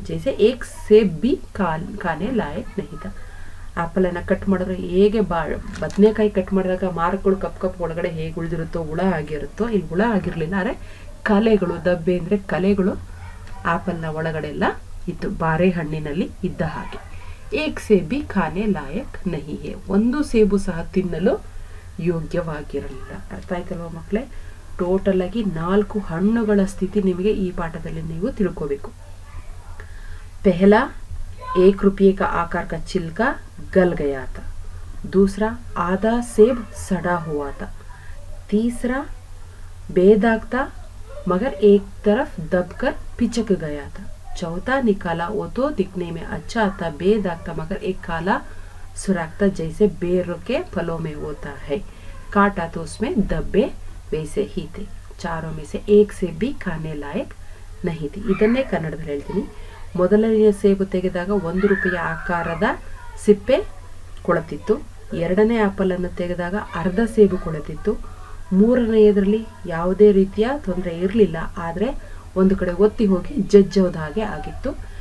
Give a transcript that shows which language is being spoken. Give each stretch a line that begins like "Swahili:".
Hindi: ಜೈಸೆ ಏಕ್ ಸೇಬ್ B ಖಾನೆ ಲಾಯಕ್ ನಹಿತ,
Kannada: apple ಅನ್ನ cut ಮಾಡಿದ್ರೆ ಹೇಗೆ ಬದನೆಕಾಯಿ ಕಟ್ ಮಾಡಿದಾಗ ಮಾರ್ಕ್ಗಳು ಕಪ್ ಒಳಗಡೆ ಹೇಗೆ ಉಳಿದಿರುತ್ತೋ, ಹುಳ ಆಗಿರುತ್ತೋ, ಇಲ್ಲಿ ಹುಳ ಆಗಿರ್ಲಿಲ್ಲ, ಆದ್ರೆ ಕಲೆಗಳು, ದಬ್ಬೆ ಅಂದ್ರೆ ಕಲೆಗಳು ಆಪಲ್ನ ಒಳಗಡೆ ಎಲ್ಲ ಇತ್ತು, ಬಾರೆ ಹಣ್ಣಿನಲ್ಲಿ ಇದ್ದ ಹಾಗೆ.
Hindi: ಏಕ್ ಸೇಬಿ ಖಾನೆ ಲಾಯಕ್ ನಹಿ ಹೇ,
Kannada: ಒಂದು ಸೇಬು ಸಹ ತಿನ್ನಲು ಯೋಗ್ಯವಾಗಿರಲಿಲ್ಲ. ಅರ್ಥ ಆಯ್ತಲ್ವ ಮಕ್ಕಳೇ? ಟೋಟಲ್ ಆಗಿ 4 ಹಣ್ಣುಗಳ ಸ್ಥಿತಿ ನಿಮಗೆ ಈ ಪಾಠದಲ್ಲಿ ನೀವು ತಿಳ್ಕೋಬೇಕು.
Hindi: पहला 1 रुपये का आकार का छिलका गल गया था. दूसरा आधा सेब सड़ा हुआ था. तीसरा बेदाग था मगर एक तरफ दबकर पिचक गया था. चौथा निकाला वो तो दिखने में अच्छा था, बेदाग था मगर एक काला सुराख था जैसे बेर के फलों में होता है. काटा तो उसमें धब्बे वैसे ही थे. चारों में से एक सेब भी खाने लायक नहीं थी.
Kannada: ಇದನ್ನೇ ಕನ್ನಡದಲ್ಲಿ ಹೇಳ್ತೀನಿ. ಮೊದಲನೆಯ ಸೇಬು ತೆಗೆದಾಗ 1 ರೂಪಾಯಿಯ ಆಕಾರದ ಸಿಪ್ಪೆ ಕೊಳತಿತ್ತು. ಎರಡನೇ ಆಪಲ್ ಅನ್ನು ತೆಗೆದಾಗ ಅರ್ಧ ಸೇಬು ಕೊಳತಿತ್ತು. ಮೂರನೆಯದರಲ್ಲಿ ಯಾವುದೇ ರೀತಿಯ ತೊಂದರೆ ಇರಲಿಲ್ಲ, ಆದರೆ ಒಂದು ಕಡೆ ಒತ್ತಿ ಹೋಗಿ ಜಜ್ಜೋದ ಹಾಗೆ ಆಗಿತ್ತು.